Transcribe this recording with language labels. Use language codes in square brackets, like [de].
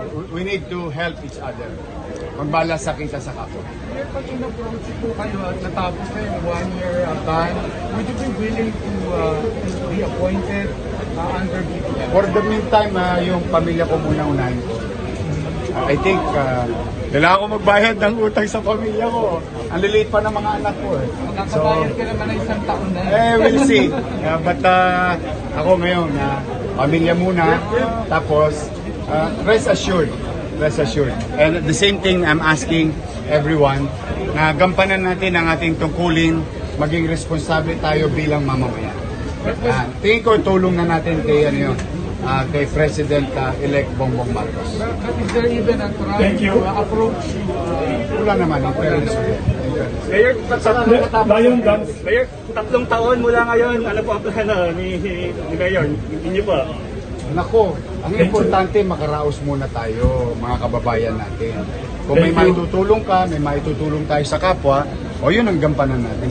[en] We need to help each other. [tl] Magbalasa kita sa kapwa. Pag in-approach po kayo at natapos na yung 1 year ban, [en] would you be willing to be appointed under BPM? For the meantime, [tl] yung pamilya ko muna unahin ko. [en] I think, [tl] kailangan ko magbayad ng utang sa pamilya ko. Ang liliit pa ng mga anak ko. Magkakabayad ka naman ng isang taon na. [en] We'll see. [tl] But ako ngayon, pamilya muna. Tapos, [en] rest assured. And at the same thing, I'm asking everyone [tl] na gampanan natin ang ating tungkulin, maging responsable tayo bilang mamamayan. Tingin ko tulong na natin kay kay President-elect Bongbong Marcos. [en] But is there even a try to approach? [tl] Wala naman, [en] in fairness. [tl] Mayor, [en] Lion Dance. [tl] Mayor, 3 taon mula ngayon, ano po ang plano ni Mayor? Hindi po. Nako, ang importante makaraos muna tayo, mga kababayan natin. Kung may maitutulong ka, may maitutulong tayo sa kapwa, yun ang gampanan natin.